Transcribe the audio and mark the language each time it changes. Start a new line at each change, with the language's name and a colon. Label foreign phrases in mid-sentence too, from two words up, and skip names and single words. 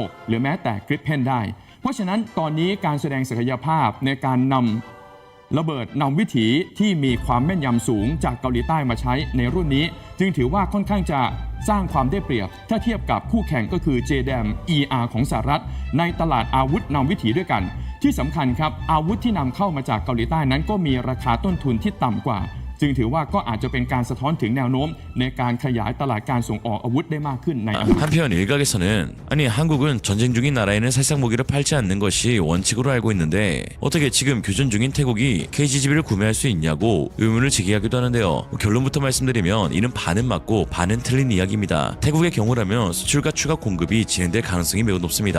Thai: หรือแม้แต่ Gripen ได้เพราะฉะนั้นตอนนี้การแสดงศักยภาพในการนำระเบิดนำวิถีที่มีความแม่นยำสูงจากเกาหลีใต้มาใช้ในรุ่นนี้จึงถือว่าค่อนข้างจะสร้างความได้เปรียบถ้าเทียบกับคู่แข่งก็คือ JDAM ER ของสหรัฐในตลาดอาวุธนำวิถีด้วยกันที่สำคัญครับอาวุธที่นำเข้ามาจากเกาหลีใต้นั้นก็มีราคาต้นทุนที่ต่ำกว่าจึงถือว่าก็อาจจะเป็นการสะท้อนถึงแนวโน้มในการขยายตลาดการส่งออกอาวุธได้มากขึ้นในอนาคต
Korean: 한편 일각에서는 아니 한국은 전쟁 중인 나라에는 살상 무기를 팔지 않는 것이 원칙으로 알고 있는데 어떻게 지금 교전 중인 태국이 KGB를 구매할 수 있냐고 의문을 제기하기도 하는데요. 결론부터 말씀드리면 이는 반은 맞고 반은 틀린 이야기입니다. 태국의 경우라면 수출과 추가 공급이 진행될 가능성이 매우 높습니다.